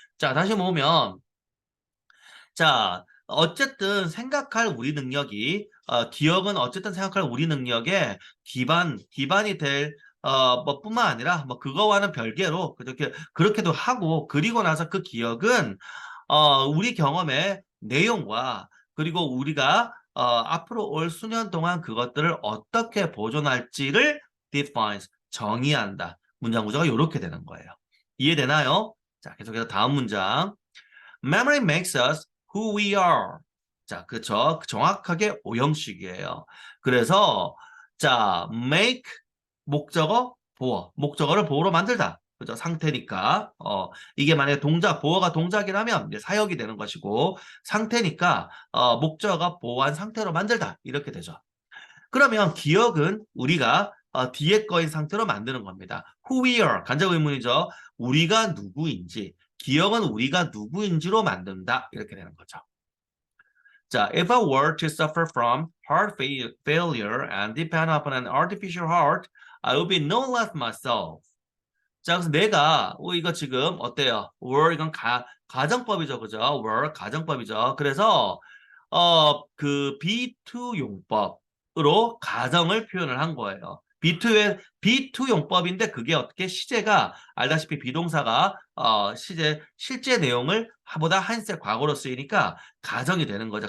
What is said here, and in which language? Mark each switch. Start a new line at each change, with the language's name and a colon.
Korean: 자, 다시 모으면 자, 어쨌든 생각할 우리 능력이, 기억은 어쨌든 생각할 우리 능력의 기반이 될, 뭐, 뿐만 아니라, 뭐, 그거와는 별개로, 그렇게도 하고, 그리고 나서 그 기억은, 우리 경험의 내용과, 그리고 우리가, 앞으로 올 수년 동안 그것들을 어떻게 보존할지를 defines, 정의한다. 문장 구조가 이렇게 되는 거예요. 이해되나요? 자, 계속해서 다음 문장.
English: Memory makes us who we are.
Korean: 자, 그쵸. 정확하게 오형식이에요. 그래서, 자, make, 목적어, 보어. 목적어를 보어로 만들다. 그죠? 상태니까. 이게 만약에 보어가 동작이라면 이제 사역이 되는 것이고, 상태니까, 목적어가 보어한 상태로 만들다. 이렇게 되죠. 그러면 기억은 우리가 뒤에 거인 상태로 만드는 겁니다.
English: Who we are,
Korean: 간접 의문이죠. 우리가 누구인지, 기억은 우리가 누구인지로 만든다. 이렇게 되는 거죠.
English: 자, if I were to suffer from failure and depend upon an artificial heart, I would be no less myself.
Korean: 자, 그래서 내가 이거 지금 어때요? were 이건 가정법이죠, 그죠? were 가정법이죠. 그래서 그 be2 용법으로 가정을 표현을 한 거예요. B2 용법인데 그게 어떻게 시제가 알다시피 비동사가 실제 내용을 보다 한세 과거로 쓰이니까 가정이 되는 거죠.